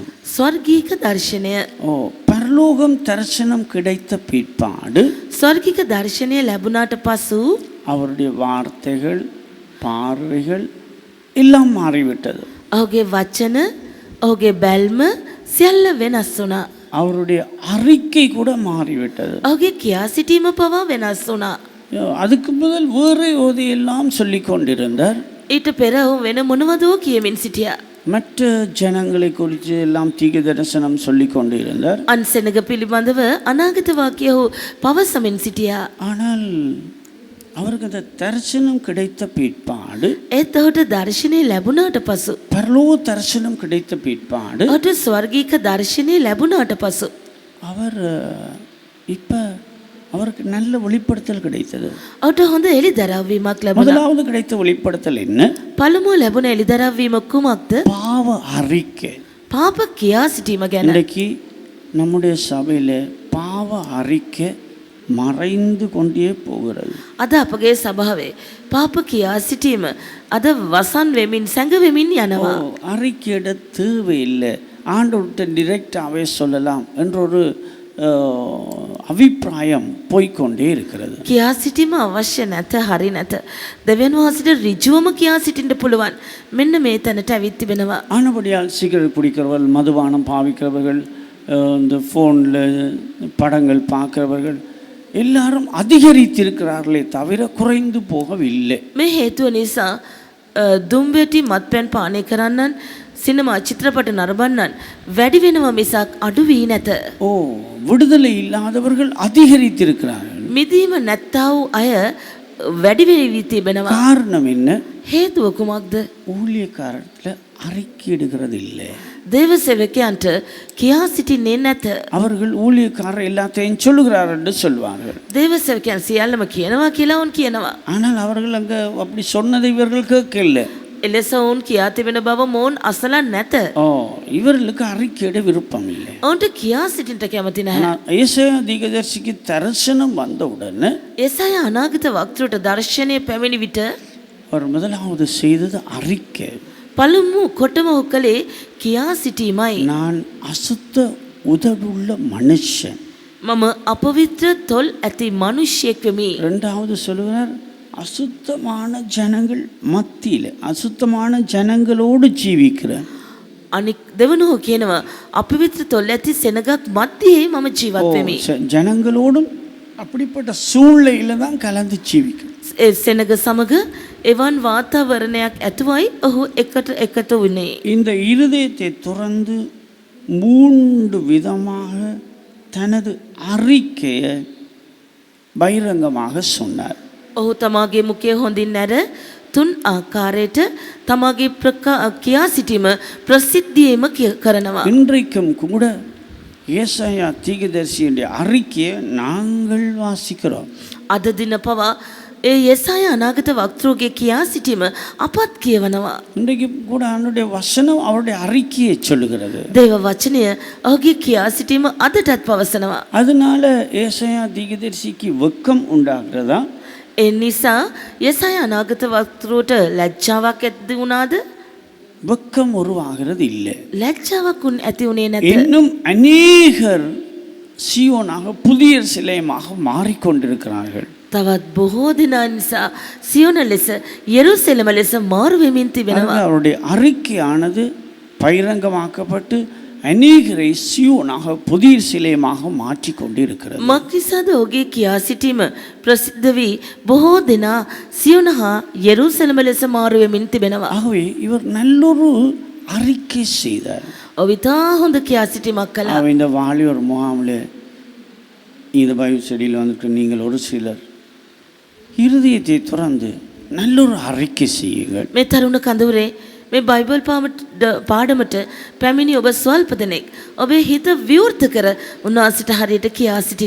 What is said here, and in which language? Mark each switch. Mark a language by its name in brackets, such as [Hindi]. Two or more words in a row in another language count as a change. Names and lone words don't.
[Sinhala] ස්වර්ගීක දර්ශනය. [Tamil] பரலோகம் தரிசனம் கிடைத்த பிற்பாடு [Sinhala] ස්වර්ගීක දර්ශනය ලැබුණාට පසු [Tamil] அவருடைய வார்த்தைகள், பார்வைகள் எல்லாம் மாறிவிட்டது. [Sinhala] ඔහුගේ වචන, ඔහුගේ බැල්ම සියල්ල වෙනස් වුණා. [Tamil] அவருடைய அறிக்கை கூட மாறிவிட்டது. [Sinhala] ඔහුගේ කියා සිටීම පවා වෙනස් වුණා. [Tamil] அதுக்கு முதல் வேறு ஓதையெல்லாம் சொல்லி கொண்டிருந்தார். [Sinhala] ඊට පෙර ඔහු වෙන මොනවදෝ කියමින් සිටියා. [Tamil] மற்ற ஜனங்களை குறித்து எல்லாம் தீர்க்க தரிசனம் சொல்லி கொண்டிருந்தார். [Sinhala] අන්සෙනග පිළිබඳව අනාගත වාක්‍ය ඔහු පවසමින් සිටියා. [Tamil] ஆனால் அவருக்கு அந்த தரிசனம் கிடைத்த பிற்பாடு, [Sinhala] ඒත් ඔහුට දර්ශනය ලැබුණාට පසු, [Tamil] பரலோக தரிசனம் கிடைத்த பிற்பாடு [Sinhala] ඔහුට ස්වර්ගීක දර්ශනය ලැබුණාට පසු [Tamil] அவர் அவருக்கு நல்ல வெளிப்படுத்தல் கிடைத்தது. [Sinhala] ඔහුට හොඳ එළිදරව්වීමක් ලැබුණා. [Tamil] முதலாவது கிடைத்த வெளிப்படுத்தல் என்ன? [Sinhala] පළමුව ලැබුණ එළිදරව්වීම කුමක්ද? [Tamil] பாவ அறிக்கை. [Sinhala] පාප කියා සිටීම ගැන. [Tamil] இன்றைக்கு நம்முடைய சபையில பாவ அறிக்கை மறைந்து கொண்டே போகிறது. [Sinhala] අද අපගේ සභාවේ පාප කියා සිටීම අද වසන් වෙමින් සැඟවෙමින් යනවා. [Tamil] அறிக்கையிட தேவையில்லை, ஆண்டவர்கிட்ட டிரெக்டாகவே சொல்லலாம் என்ற ஒரு அபிப்பிராயம் போய்க்கொண்டே இருக்கிறது. [Sinhala] කියා සිටීම අවශ්‍ය නැත, හරි නැත. දෙවියන් වහන්සේට ඍජුවම කියා සිටින්න පුළුවන්. මෙන්න මේ තැනට ඇවිත් තිබෙනවා. [Tamil] ஆனபடியால் சிகரெட் குடிக்கிறவர்கள், மதுபானம் பாவிக்கிறவர்கள், இந்த ஃபோனில் படங்கள் பார்க்கிறவர்கள் எல்லாரும் அதிகரித்திருக்கிறார்களே தவிர குறைந்து போகவில்லை. [Sinhala] මේ හේතුව නිසා දුම්බෙටි මත්පැන් පානය කරන්නන්, සිනමා චිත්‍රපට නරඹන්නන් වැඩි වෙනවා මිසක් අඩු වී නැත. [Tamil] விடுதலை இல்லாதவர்கள் அதிகரித்திருக்கிறார்கள். [Sinhala] මිදීම නැත්තා වූ අය වැඩි වෙවි තිබෙනවා. [Tamil] காரணம் என்ன? [Sinhala] හේතුව කුමක්ද? [Tamil] ஊழியக்காரத்தில் அறிக்கையிடுகிறது இல்லை. [Sinhala] දේව සේවකයන්ට කියා සිටින්නේ නැත. [Tamil] அவர்கள் ஊழியக்காரர் எல்லாத்தையும் சொல்லுகிறார் என்று சொல்வார்கள். [Sinhala] දේව සේවකයන් සියල්ලම කියනවා කියලා උන් කියනවා. [Tamil] ஆனால் அவர்கள் அங்க அப்படி சொன்னதை இவர்கள் கேட்கல. [Sinhala] එලෙස උන් කියා තිබෙන බව මොවුන් අසලා නැත. [Tamil] இவர்களுக்கு அறிக்கையிட விருப்பம் இல்லை. [Sinhala] ඔවුන්ට කියා සිටින්නට කැමති නැහැ. [Tamil] ஏசாயா தீர்க்கதரிசிக்கு தரிசனம் வந்தவுடனே [Sinhala] එසායා අනාගත වක්තෘට දර්ශනය පැමිණි විට [Tamil] அவர் முதலாவது செய்தது அறிக்கை. [Sinhala] පළමු කොටම කළේ කියා සිටීමයි. [Tamil] நான் அசுத்த உதடுள்ள மனுஷன். [Sinhala] මම අපවිත්‍ර තොල් ඇති මනුෂ්‍යෙක් වෙමි. [Tamil] இரண்டாவது சொல்லுகிறார், அசுத்தமான ஜனங்கள் மத்தியில், அசுத்தமான ஜனங்களோடு ஜீவிக்கிறேன். [Sinhala] අනික් දෙවනුව කියනවා අපවිත්‍ර තොල් ඇති සෙනගක් මැදියේ මම ජීවත් වෙමි. [Tamil] ஜனங்களோடும் அப்படிப்பட்ட சூழ்நிலையில தான் கலந்து ஜீவிக்கிறேன். [Sinhala] ඒ සෙනග සමග එවන් වාතාවරණයක් ඇතුවයි ඔහු එකතු වුණේ. [Tamil] இந்த இருதயத்தை துறந்து 3 விதமாக தனது அறிக்கையை பகிரங்கமாக சொன்னார். [Sinhala] ඔහු තමාගේ මුඛය හොඳින් නැර 3 ආකාරයට තමාගේ කියා සිටීම ප්‍රසිද්ධියේම කරනවා. [Tamil] இன்றைக்கும் கூட ஏசாயா தீர்க்கதரிசியுடைய அறிக்கையை நாங்கள் வாசிக்கிறோம். [Sinhala] අද දින පවා ඒ යෙසායා අනාගත වක්තෘගේ කියා සිටීම අපත් කියවනවා. [Tamil] இன்றைக்கு கூட அவருடைய வசனம் அவருடைய அறிக்கையை சொல்லுகிறது. [Sinhala] දේව වචනය ඔහුගේ කියා සිටීම අදටත් පවසනවා. [Tamil] அதனால ஏசாயா தீர்க்கதரிசிக்கு வெட்கம் உண்டாகிறதா? [Sinhala] ඒ නිසා යෙසායා අනාගත වක්තෘට ලැජ්ජාවක් ඇති වුණාද? [Tamil] வெட்கம் உருவாகிறது இல்லை. [Sinhala] ලැජ්ජාවක් ඇති වුණේ නැත. [Tamil] இன்னும் அநேகர் சீயோனாக புதிய சிலையமாக மாறிக்கொண்டிருக்கிறார்கள். [Sinhala] තවත් බොහෝ දෙනා නිසා සියොන ලෙස යෙරුසලම ලෙස මාරු වෙමින් තිබෙනවා. [Tamil] அவருடைய அறிக்கையானது பகிரங்கமாக்கப்பட்டு அநேகரை சியோனாக புதிய சிலையமாக மாற்றிக்கொண்டிருக்கிறது. [Sinhala] මක්නිසාද ඔහුගේ කියා සිටීම ප්‍රසිද්ධ වී බොහෝ දෙනා සියොන හා යෙරුසලම ලෙස මාරු වෙමින් තිබෙනවා. [Tamil] ஆகவே இவர் நல்லொரு அறிக்கை செய்தார். [Sinhala] ඔහු ඉතා හොඳ කියා සිටීමක් කළා. [Tamil] இந்த வாலிபர் முகாமில் இந்த [English] Bible study [Tamil] வந்துட்டு நீங்கள் ஒரு சிலர் இருதயத்தை துறந்து நல்லொரு அறிக்கை செய்யுங்கள். [Sinhala] මේ තරුණ කඳවුරේ මේ බයිබල් පාඩමට පැමිණි ඔබ ස්වල්ප දෙනෙක් ඔබේ හිත විවෘත කර උන්වහන්සේට හරියට කියා සිටින්න.